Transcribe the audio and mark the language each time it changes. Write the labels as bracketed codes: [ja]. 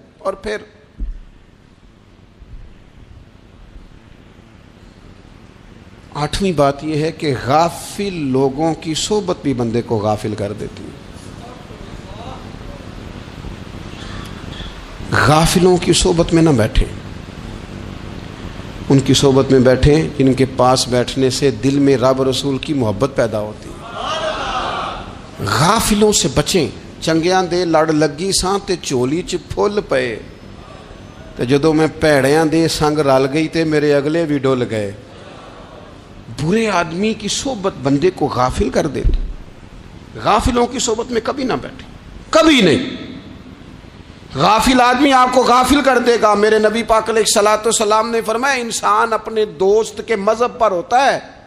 [ur] اور پھر آٹھویں بات یہ ہے کہ غافل لوگوں کی صحبت بھی بندے کو غافل کر دیتی ہے. غافلوں کی صحبت میں نہ بیٹھیں، ان کی صحبت میں بیٹھیں جن کے پاس بیٹھنے سے دل میں رب رسول کی محبت پیدا ہوتی ہے. غافلوں سے بچیں. [pa] چنگیاں دے لڑ لگی ساں تے چولی چ پھل پئے، تے جدوں میں پیڑیاں دے سنگ رل گئی تے میرے اگلے بھی ڈول گئے. [ur] برے آدمی کی صحبت بندے کو غافل کر دیتی. غافلوں کی صحبت میں کبھی نہ بیٹھیں، کبھی نہیں. غافل آدمی آپ کو غافل کر دے گا. میرے نبی پاک علیہ الصلوۃ والسلام نے فرمایا انسان اپنے دوست کے مذہب پر ہوتا ہے.